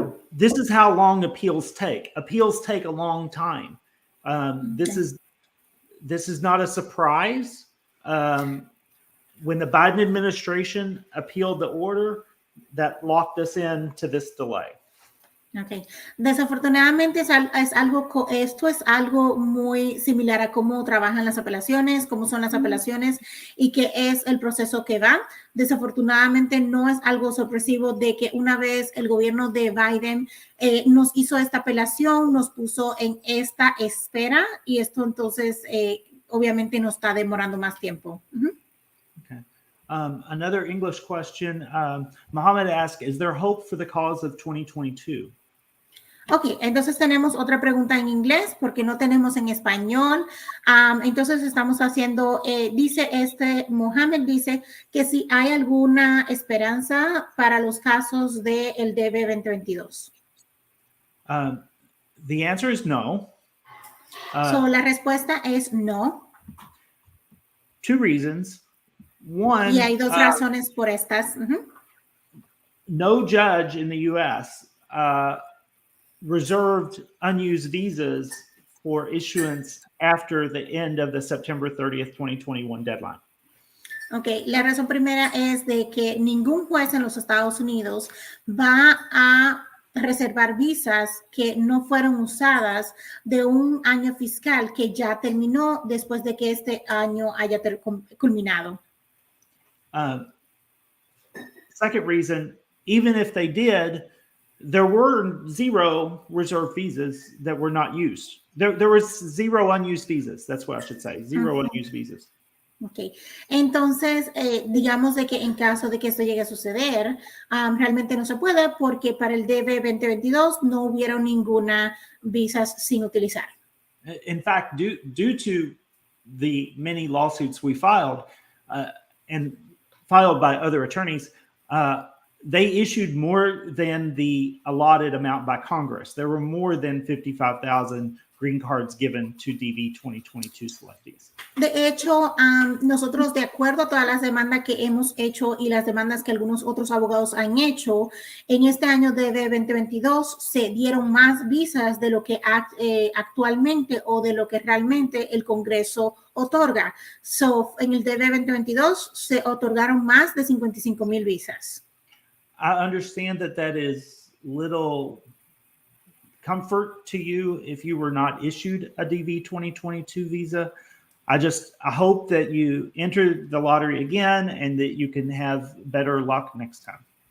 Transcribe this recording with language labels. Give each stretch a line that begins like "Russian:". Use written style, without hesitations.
English: This is how long appeals take. Appeals take a long time. This is not a surprise. When the Biden administration appealed the order, that locked us into this delay. Okay.
Spanish: Desafortunadamente esto es algo muy similar a cómo trabajan las apelaciones, cómo son las apelaciones y qué es el proceso que va. Desafortunadamente no es algo sorpresivo de que una vez el gobierno de Biden nos hizo esta apelación, nos puso en esta espera y esto entonces obviamente nos está demorando más tiempo. Okay.
English: Another English question. Mohammed asked, is there hope for the cause of 2022?
Spanish: Ok, entonces tenemos otra pregunta en inglés porque no tenemos en español. Entonces estamos haciendo, Mohammed dice que si hay alguna esperanza para los casos del DB 2022.
English: The answer is no.
Spanish: La respuesta es no.
English: Two reasons. One,
Spanish: y hay dos razones por estas.
English: No judge in the U.S. Reserved unused visas for issuance after the end of the September 30th, 2021 deadline.
Spanish: Ok, la razón primera es de que ningún juez en los Estados Unidos va a reservar visas que no fueron usadas de un año fiscal que ya terminó después de que este año haya culminado.
English: Second reason, even if they did, there were zero reserved visas that were not used. There was zero unused visas. That's what I should say. Zero unused visas.
Spanish: Ok, entonces digamos de que en caso de que esto llegue a suceder, realmente no se puede porque para el DB 2022 no hubieron ninguna visas sin utilizar.
English: In fact, due to the many lawsuits we filed and filed by other attorneys, they issued more than the allotted amount by Congress. There were more than 55,000 green cards given to DV 2022 selectees.
Spanish: De hecho, nosotros, de acuerdo a todas las demandas que hemos hecho y las demandas que algunos otros abogados han hecho, en este año de 2022 se dieron más visas de lo que actualmente o de lo que realmente el Congreso otorga. So, en el DV 2022 se otorgaron más de 55,000 visas.
English: I understand that is little comfort to you if you were not issued a DV 2022 visa. I hope that you enter the lottery again and that you can have better luck next time.